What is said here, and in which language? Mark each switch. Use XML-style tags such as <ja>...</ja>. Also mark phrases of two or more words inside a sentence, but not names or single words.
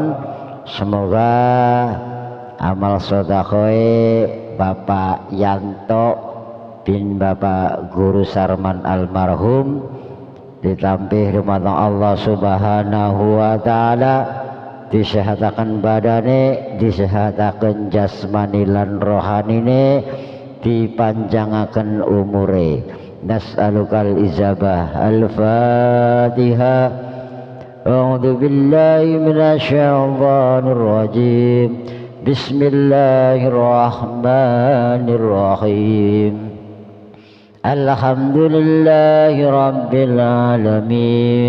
<jv>Semoga amal sedekah Bapak Yanto bin Bapak Guru Sarman almarhum ditampih dumateng Allah</jv> <ar>سبحانه وتعالى,</ar> <jv>disehataken badane, disehataken jasmani lan rohanine, dipanjangaken umure.</jv> <ar>نسألك الإجابة. Al-Fatihah. أعوذ بالله من الشيطان الرجيم. Bismillahirrahmanirrahim. الحمد لله رب العالمين.</ar>